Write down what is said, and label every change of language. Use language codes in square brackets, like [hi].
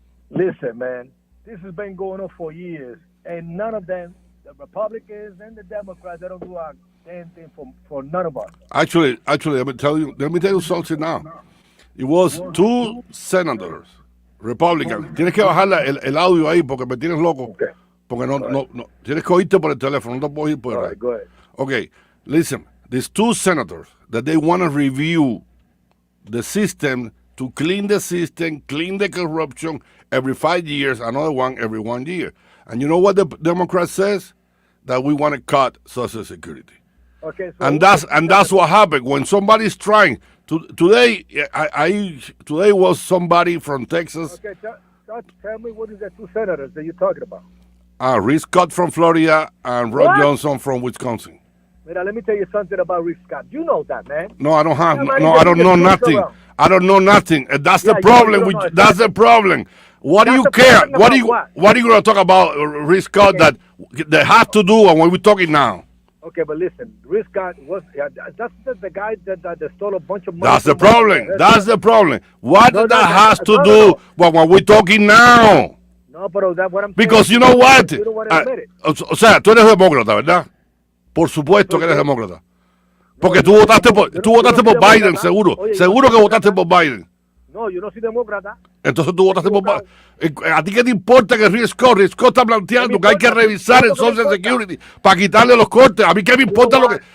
[en] Listen, man, this has been going on for years, and none of them, the Republicans and the Democrats, they don't do a damn thing for none of us. Actually, let me tell you something now. It was 2 senators, Republicans. [es] Tienes que bajar el audio ahí porque me tienes loco. [en] Okay. [es] Porque no, tienes que oírte por el teléfono, no te puedo oír por el [en] radio. Go ahead. Okay, listen, there's 2 senators that they want to review the system to clean the system, clean the corruption every 5 years, another one every 1 year. And you know what the Democrat says? That we want to cut Social Security. Okay, so and that's what happened when somebody's trying to. Today was somebody from Texas. Okay, tell me what is the 2 senators that you're talking about? Reese Scott from Florida and Rod Johnson from Wisconsin. [es] Mira, [en] let me tell you something about Reese Scott. You know that, man. No, I don't have. No, I don't know nothing. I don't know nothing. That's the problem. That's the problem. What do you care? What are you going to talk about, Reese Scott, that they have to do, and what we're talking now? Okay, but listen, Reese Scott that's the guy that stole a bunch of money. That's the problem. That's the problem. What that has to do with what we're talking now? No, [es] pero [en] that's what I'm saying. Because you know what? You don't want to admit it. [es] O sea, tú eres demócrata, ¿verdad? Por supuesto que eres demócrata. Porque tú votaste por Biden, seguro. Seguro que votaste por Biden. No, yo no soy demócrata. Entonces tú votaste por... ¿A ti qué te importa que Rick Scott está planteando que hay que revisar el Social Security para quitarle los cortes? A mí qué me importa lo que...